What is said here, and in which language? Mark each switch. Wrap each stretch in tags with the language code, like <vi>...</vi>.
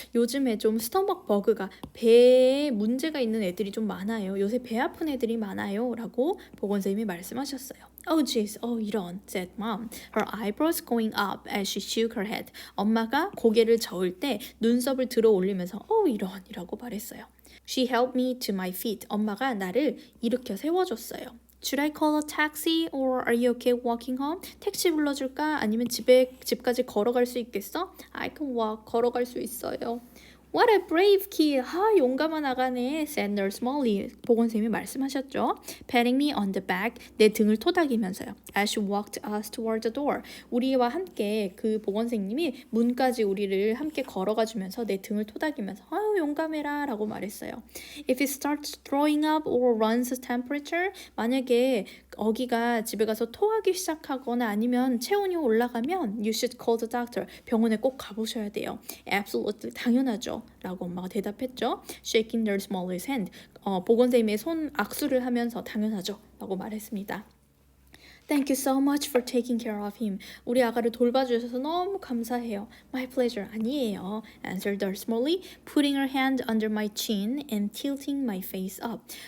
<ko>요즘에 좀 스토막 버그가 배에 문제가 있는 애들이 좀 많아요. 요새 배 아픈 애들이 많아요. 라고 보건선생님이 말씀하셨어요.</ko> <en>Oh jeez,</en> <ko>이런,</ko> <en>said mom. Her eyebrows going up as she shook her head.</en> <ko>엄마가 고개를 저을 때 눈썹을 들어 올리면서 이런이라고 말했어요.</ko> <en>She helped me to my feet.</en> <ko>엄마가 나를 일으켜 세워줬어요.</ko> <en>Should I call a taxi or are you okay walking home?</en> <ko>택시 불러줄까? 아니면 집까지 걸어갈 수 있겠어?</ko> <en>I can walk.</en> <ko>걸어갈 수 있어요.</ko> <en>What a brave kid.</en> <ko>용감한 아가네.</ko> <en>said Nurse Molly.</en> <ko>보건쌤이 말씀하셨죠.</ko> <en>Patting me on the back.</en> <ko>내 등을 토닥이면서요.</ko> <en>As she walked us toward the door.</en> <ko>우리와 함께 그 보건생님이 문까지 우리를 함께 걸어가주면서 내 등을 토닥이면서 용감해라 라고 말했어요.</ko> <en>If it starts throwing up or runs temperature.</en> <ko>만약에 어기가 집에 가서 토하기 시작하거나 아니면 체온이 올라가면</ko> <en>You should call the doctor.</en> <ko>병원에 꼭 가보셔야 돼요.</ko> <en>Absolutely.</en> <ko>당연하죠. 라고 엄마가 대답했죠.</ko> <en>Shaking Nurse Molly's hand.</en> <ko>보건쌤의 손 악수를 하면서 당연하죠. 라고 말했습니다.</ko> <en>Thank you so much for taking care of him.</en> <ko>우리 아가를 돌봐주셔서 너무 감사해요.</ko> <en>My pleasure.</en> <ko>아니에요.</ko> <en>Answered Nurse Molly, putting her hand under my chin and tilting my face up.</en>